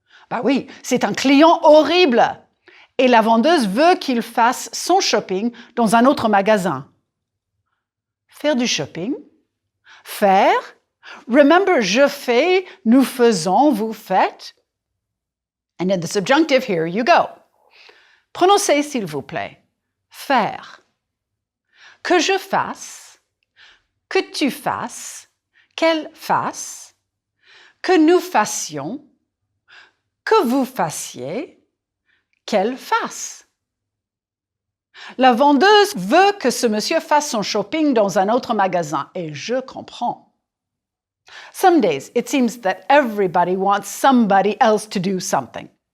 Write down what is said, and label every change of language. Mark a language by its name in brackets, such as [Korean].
[French] Ben oui, c'est un client horrible. Et la vendeuse veut qu'il fasse son shopping dans un autre magasin. Faire du shopping. Faire. Remember, je fais, nous faisons, vous faites. [English] And in the subjunctive, here you go. [French] Prononcez, s'il vous plaît. Faire. Que je fasse. Que tu fasses. Qu'elle fasse. Que nous fassions. Que vous fassiez. Qu'elle fasse. La vendeuse veut que ce monsieur fasse son shopping dans un autre magasin et je comprends. [English] Some days it seems that everybody wants somebody else to do something.